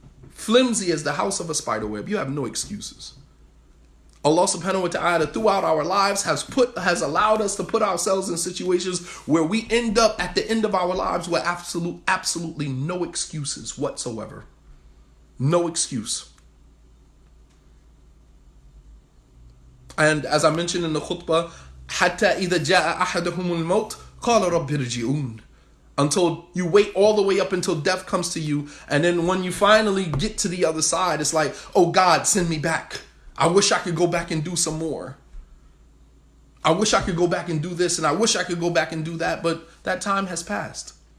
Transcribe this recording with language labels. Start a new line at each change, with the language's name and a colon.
English: Flimsy as the house of a spider web. You have no excuses. Allah subhanahu wa ta'ala throughout our lives has allowed us to put ourselves in situations where we end up at the end of our lives with absolutely no excuses whatsoever. No excuse. And as I mentioned in the khutbah,
Arabic: حَتَّى إِذَا جَاءَ أَحَدَهُمُ الْمَوْتِ قَالَ رَبِّ ارْجِعُونِ.
English: Until you wait all the way up until death comes to you. And then when you finally get to the other side, it's like, oh God, send me back. I wish I could go back and do some more. I wish I could go back and do this, and I wish I could go back and do that, but that time has passed.